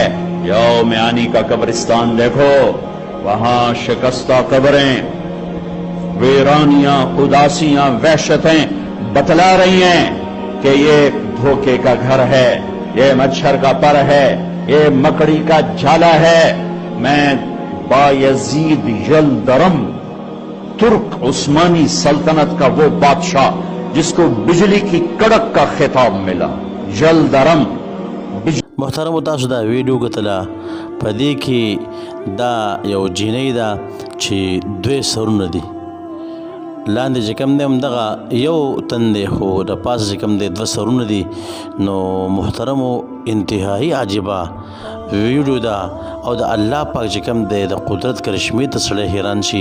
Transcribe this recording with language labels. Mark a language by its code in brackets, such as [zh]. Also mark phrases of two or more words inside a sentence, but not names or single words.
[ur] یوم آنی کا قبرستان دیکھو، وہاں شکستہ قبریں، ویرانیاں، اداسیاں، وحشتیں بتلا رہی ہیں کہ یہ دھوکے کا گھر ہے، یہ مچھر کا پر ہے، یہ مکڑی کا جالا ہے. میں بایزید یلدرم، ترک عثمانی سلطنت کا وہ بادشاہ جس کو بجلی کی کڑک کا خطاب ملا، یلدرم. [ps] محترم، تاسو دا ویډیو کتله، په دې کې دا یو جینۍ ده چې 2 سرونه دي، لاندې چې کوم دی همدغه یو تن دی، خو د پاسه چې کوم دی 2 سرونه دي. نو محترمو، انتهایی عجیبه ویډیو ده، او د الله پاک چې کوم دی د قدرت کرشمې ته سړی حیران شي.